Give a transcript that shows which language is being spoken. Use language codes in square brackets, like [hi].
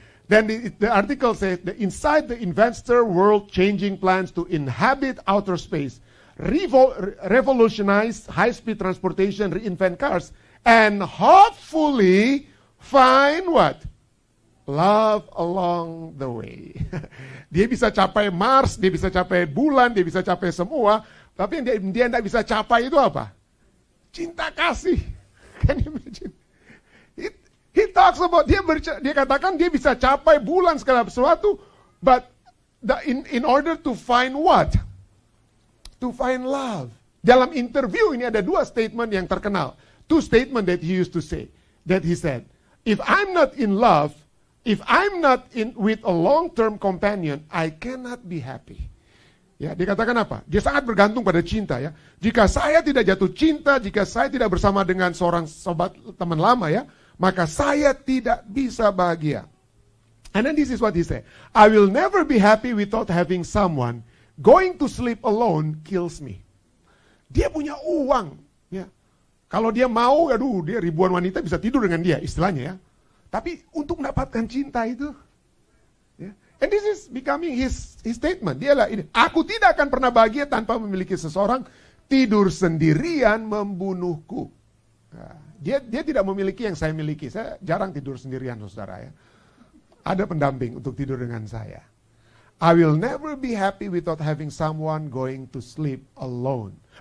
[en] Then the article says that inside the investor world changing plans to inhabit outer space, revolutionize high-speed transportation, reinvent cars, and hopefully find what? Love along the way. [id] Dia bisa capai Mars, dia bisa capai bulan, dia bisa capai semua, tapi yang dia tidak bisa capai itu apa? Cinta kasih. [en] Can you imagine? He talks about, [id] dia katakan dia bisa capai bulan segala sesuatu, [en] but in order to find what? To find love. [id] Dalam interview ini ada dua statement yang terkenal. [en] Two statement that he used to say. That he said, if I'm not in love, if I'm not with a long-term companion, I cannot be happy. [id] Ya, dia katakan apa? Dia sangat bergantung pada cinta ya. Jika saya tidak jatuh cinta, jika saya tidak bersama dengan seorang sobat teman lama ya, maka saya tidak bisa bahagia. [en] And then this is what he said. I will never be happy without having someone. Going to sleep alone kills me. [id] Dia punya uang. Ya. Kalau dia mau, aduh, dia ribuan wanita bisa tidur dengan dia, istilahnya ya. Tapi untuk mendapatkan cinta itu. Ya. [en] And this is becoming his statement. [id] Dialah ini. Aku tidak akan pernah bahagia tanpa memiliki seseorang. Tidur sendirian membunuhku. Nah, dia tidak memiliki yang saya miliki. Saya jarang tidur sendirian, saudara ya. Ada pendamping untuk tidur dengan saya. [en] I will never be happy without having someone going to sleep alone.